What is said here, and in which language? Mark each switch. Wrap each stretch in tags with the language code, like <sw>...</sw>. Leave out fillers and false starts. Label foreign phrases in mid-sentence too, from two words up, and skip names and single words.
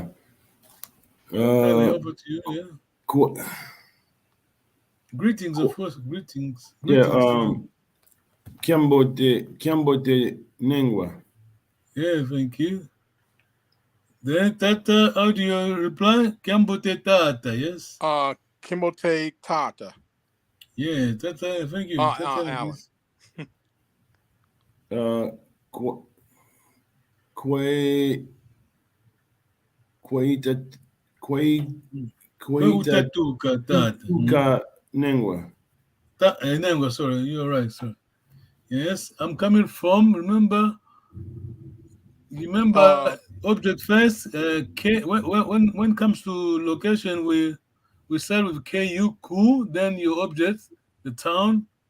<en>Over to you. Yeah. Greetings, of course. Greetings.</en> <kg>Yeah. Kiambote Nengwa.</kg> <en>Yeah, thank you. Then Tata, how do you reply?</en> <kg>Kiambote Tata, yes? Kimbote Tata.</kg> <en>Yeah, Tata, thank you. Tata, Alan.</en> <kg>Utatuka Tata. Nengwa. Nengwa,</kg> <en>sorry, you're right, sir. Yes, I'm coming from, remember object first. When it comes to location, we start with KU, Ku, then your object, the town.</en>